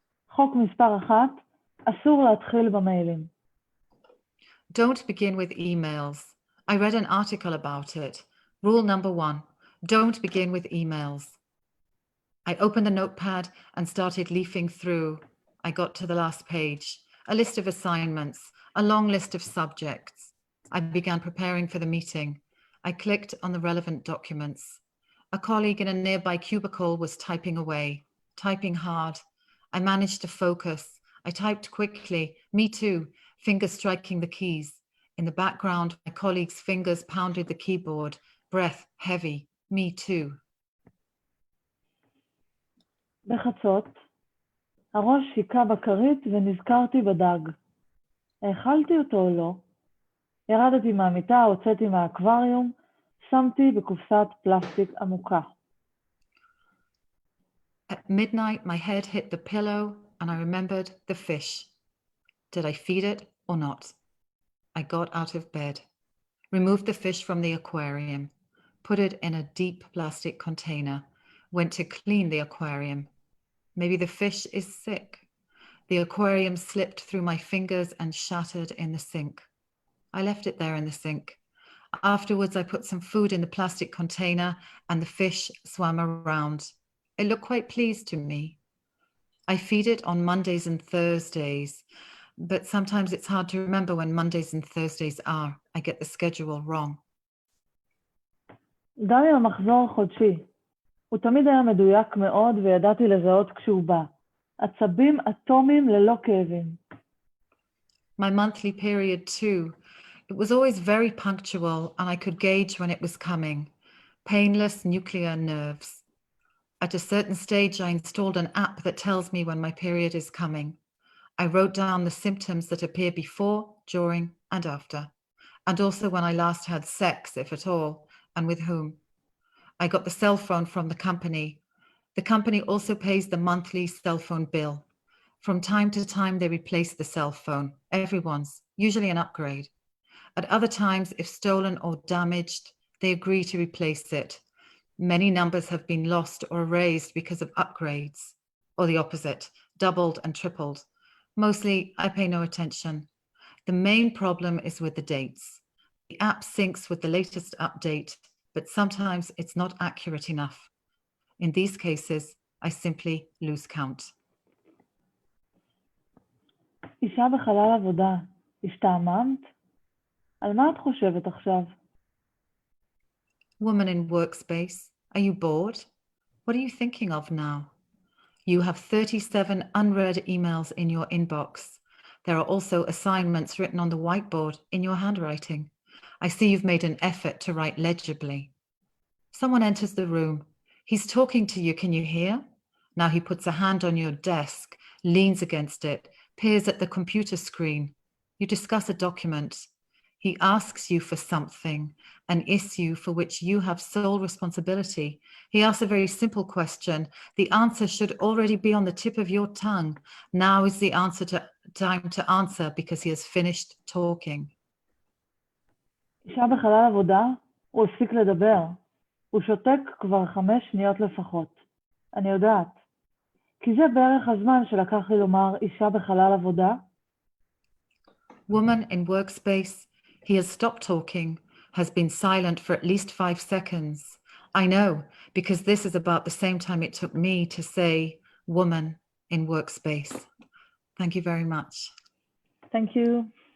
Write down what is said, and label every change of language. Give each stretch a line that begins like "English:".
Hebrew: חוק מספר 1, אסור להתחיל במיילים.
English: Don't begin with emails. I read an article about it. Rule number 1, don't begin with emails. I opened the notepad and started leafing through. I got to the last page, a list of assignments, a long list of subjects. I began preparing for the meeting. I clicked on the relevant documents. A colleague in a nearby cubicle was typing away, typing hard. I managed to focus. I typed quickly, me too, fingers striking the keys. In the background, my colleague's fingers pounded the keyboard, breath heavy, me too.
Hebrew: בחצות, הראש שיקע בכרית ונזכרתי בדג. האכלתי אותו או לא? ירדתי מהמיטה, הוצאתי מהאקווריום, שמתי בקופסת פלסטיק עמוקה.
English: At midnight, my head hit the pillow and I remembered the fish. Did I feed it or not? I got out of bed, removed the fish from the aquarium, put it in a deep plastic container, went to clean the aquarium. Maybe the fish is sick. The aquarium slipped through my fingers and shattered in the sink. I left it there in the sink. Afterwards, I put some food in the plastic container and the fish swam around. It looked quite pleased to me. I feed it on Mondays and Thursdays, but sometimes it's hard to remember when Mondays and Thursdays are. I get the schedule wrong.
Hebrew: גם עם המחזור החודשי. הוא תמיד היה מדויק מאוד וידעתי לזהות כשהוא בא. עצבים אטומיים ללא כאבים.
English: My monthly period too. It was always very punctual and I could gauge when it was coming. Painless nuclear nerves. At a certain stage, I installed an app that tells me when my period is coming. I wrote down the symptoms that appear before, during, and after, and also when I last had sex, if at all, and with whom. I got the cell phone from the company. The company also pays the monthly cell phone bill. From time to time, they replace the cell phone, everyone's, usually an upgrade. At other times, if stolen or damaged, they agree to replace it. Many numbers have been lost or erased because of upgrades, or the opposite, doubled and tripled. Mostly, I pay no attention. The main problem is with the dates. The app syncs with the latest update, but sometimes it's not accurate enough. In these cases, I simply lose count.
Hebrew: אישה בחלל עבודה, השתעממת? על מה את חושבת עכשיו?
English: Woman in Workspace, are you bored? What are you thinking of now? You have 37 unread emails in your inbox. There are also assignments written on the whiteboard in your handwriting. I see you've made an effort to write legibly. Someone enters the room. He's talking to you, can you hear? Now he puts a hand on your desk, leans against it, peers at the computer screen. You discuss a document. He asks you for something, an issue for which you have sole responsibility. He asks a very simple question. The answer should already be on the tip of your tongue. Now is the time to answer because he has finished talking.
Hebrew: אישה בחלל עבודה, הוא הפסיק לדבר. הוא שותק כבר 5 שניות לפחות. אני יודעת. כי זה בערך הזמן שלקח לי לומר אישה בחלל עבודה.
English: Woman in Workspace. He has stopped talking, has been silent for at least 5 seconds. I know, because this is about the same time it took me to say woman in Workspace. Thank you very much. Thank you.